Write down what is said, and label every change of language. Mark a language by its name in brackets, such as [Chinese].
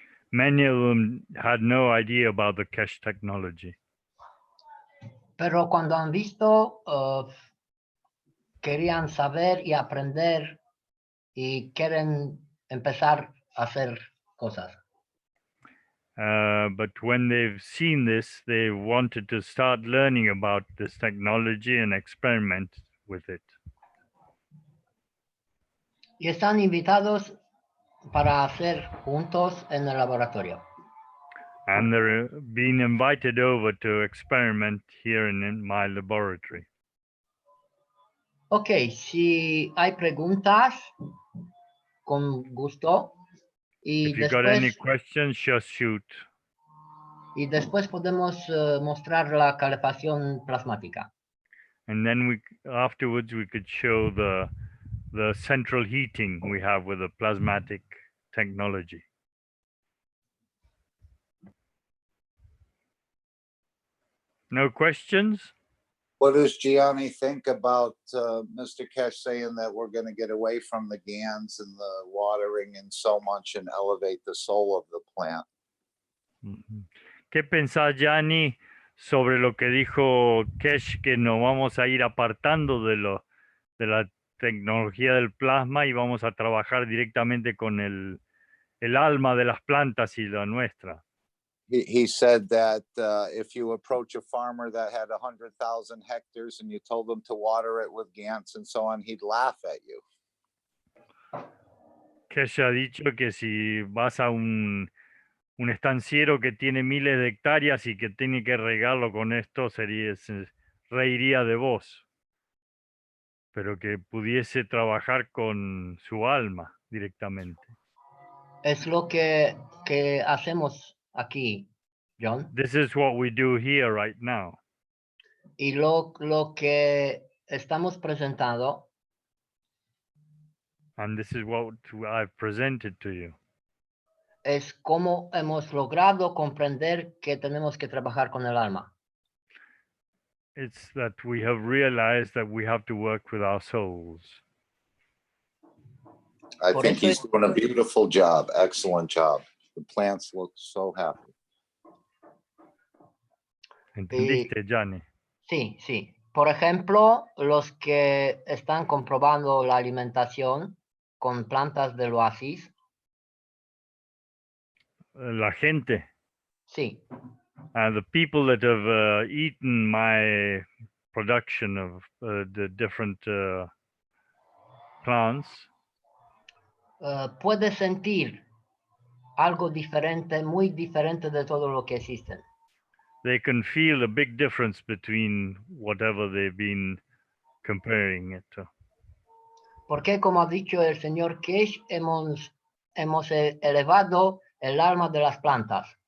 [English] Many of them had no idea about the Keshe technology. [Spanish] pero cuando han visto querían saber y aprender y quieren empezar a hacer cosas. [English] But when they've seen this, they wanted to start learning about this technology and experiment with it. [Spanish] Y están invitados para hacer juntos en el laboratorio. [English] And they're being invited over to experiment here in my laboratory. [Spanish] Ok, si hay preguntas, con gusto. Y [English] If you got any [Spanish] después, [English] questions, just shoot. [Spanish] y después podemos mostrar la calefacción plasmática. [English] And then afterwards we could show the central heating we have with the plasmatic technology. No questions? What does Gianni think about Mr. Keshe saying that we're going to get away from the GANs and the watering and so much and elevate the soul of the plant? [Spanish] ¿Qué pensás, Gianni, sobre lo que dijo Keshe, que nos vamos a ir apartando de la tecnología del plasma y vamos a trabajar directamente con el alma de las plantas y la nuestra? [English] He said that if you approach a farmer that had 100,000 hectares and you told them to water it with GANs and so on, he'd laugh at you. [Spanish] Keshe ha dicho que si vas a un estanciero que tiene miles de hectáreas y que tiene que regarlo con esto, se reiría de vos, pero que pudiese trabajar con su alma directamente. Es lo que hacemos aquí, John. [English] This is what we do here right now. [Spanish] Y lo que estamos presentando [English] And this is what I've presented to you. [Spanish] es cómo hemos logrado comprender que tenemos que trabajar con el alma. [English] It's that we have realized that we have to work with our souls. I [Spanish] Por [English] think [Spanish] eso [English] he's doing a beautiful job. Excellent job. The plants look so happy. [Spanish] ¿Entendiste, Gianni? Sí, sí. Por ejemplo, los que están comprobando la alimentación con plantas del oasis? La gente, Sí. [English] the people that have eaten my production of the different plants, [Spanish] Puede sentir algo diferente, muy diferente de todo lo que existen. [English] they can feel a big difference between whatever they've been comparing it to. [Spanish] Porque, como ha dicho el señor Keshe, hemos elevado el alma de las plantas.